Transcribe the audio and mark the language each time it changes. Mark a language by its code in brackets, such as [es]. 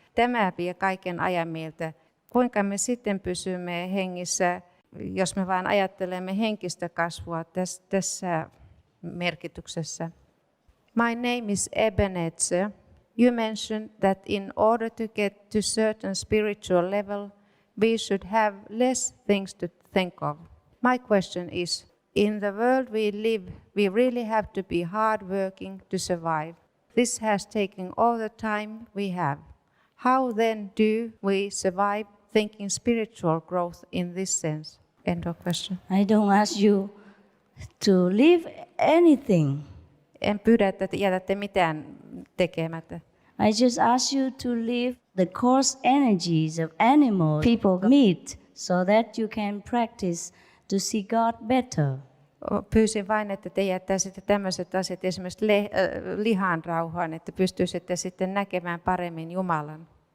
[fi] Tämä vie kaiken ajan meiltä. Kuinka me sitten pysymme hengissä, jos me vain ajattelemme henkistä kasvua tässä merkityksessä? [en] My name is Ebenezer. You mentioned that in order to get to certain spiritual level, we should have less things to think of. My question is, in the world we live, we really have to be hardworking to survive. This has taken all the time we have. How then do we survive thinking spiritual growth in this sense? End of question. I don't ask you to leave anything. [fi] En pyydä, että jätätte mitään tekemättä. [en] I just ask you to leave the coarse energies of animals people meet so that you can practice to see God better. [fi] Pyysin vain, että te jättäisitte tämmöiset asiat esimerkiksi lihan rauhaan, että pystyisitte sitten näkemään paremmin Jumalan.